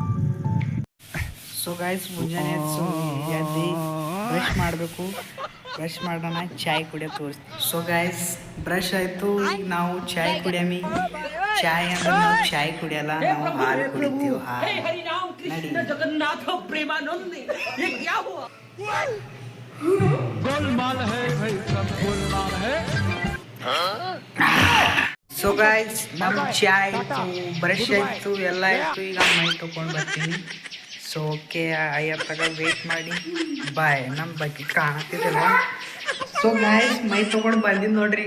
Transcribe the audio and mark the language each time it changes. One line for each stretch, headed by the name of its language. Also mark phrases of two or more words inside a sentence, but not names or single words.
English: so guys
Kannada: ಮುಂಜಾನೆ ಎದ್ದು ಬ್ರಷ್ ಮಾಡಬೇಕು. ಬ್ರಷ್ ಮಾಡೋಣ, ಚಾಯ್ ಕುಡಿಯೋದು ತೋರಿಸ್ತೀವಿ.
English: so guys
Kannada: ಬ್ರಷ್ ಆಯಿತು, ಈಗ ನಾವು ಚಾಯ್ ಕುಡಿಯಮಿ. ಚಾಯ್ ಅಂದ್ರೆ ನಾವು ಚಾಯ್ ಕುಡಿಯಲ್ಲ, ನಾವು ಹಾಲು ಕುಡಿತೀವಿ. ಹಾಲು
Hindi: जगन्नाथ प्रेमानंद ये क्या हुआ? गोलमाल है भाई, सब गोलमाल है.
English: so guys
Kannada: ನಮ್ಮ ಚಾಯ್ ಆಯಿತು, ಬ್ರಷ್ ಆಯಿತು, ಎಲ್ಲ ಆಯಿತು. ಈಗ ಮೈ ತೊಗೊಂಡು ಬರ್ತೀನಿ.
English: so okay,
Kannada: ಅಯ್ಯರ್ ತಗ ವೇಟ್ ಮಾಡಿ. ಬಾಯ್, ನಮ್ಮ ಬಗ್ಗೆ ಕಾಣತ್ತಿದ್ದಲ್ಲ.
English: so guys
Kannada: ಮೈ ತೊಗೊಂಡು ಬಂದಿದ್ದು ನೋಡ್ರಿ.